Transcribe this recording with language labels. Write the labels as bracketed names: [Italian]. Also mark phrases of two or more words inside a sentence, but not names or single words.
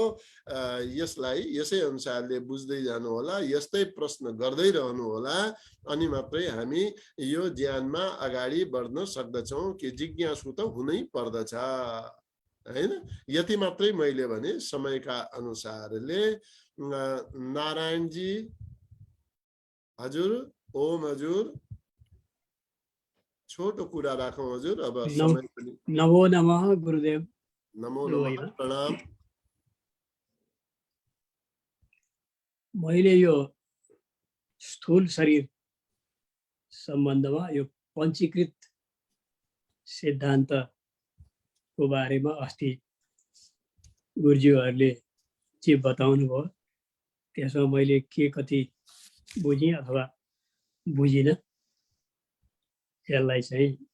[Nepali] यसलाई यसै अनुसारले बुझ्दै जानु होला, यस्तै प्रश्न गर्दै रहनु होला, अनि मात्रै हामी यो ज्ञानमा अगाडि बढ्न सक्दछौं कि जिज्ञासु त हुनै पर्दछ हैन। यति मात्रै मैले भने। समयका अनुसारले नारायणजी हजुर, ओम हजुर, छोटो कुरा राखौं हजुर। अब समय पनि। नमो नमः गुरुदेव। नमो नमः, प्रणाम। मैले यो स्थूल शरीर सम्बन्धमा यो पञ्चीकृत सिद्धान्तको बारेमा अस्ति गुरुज्यूहरूले जे बताउनु भयो त्यसमा मैले के कति बुझेँ अथवा बुझिनँ, यसलाई चाहिँ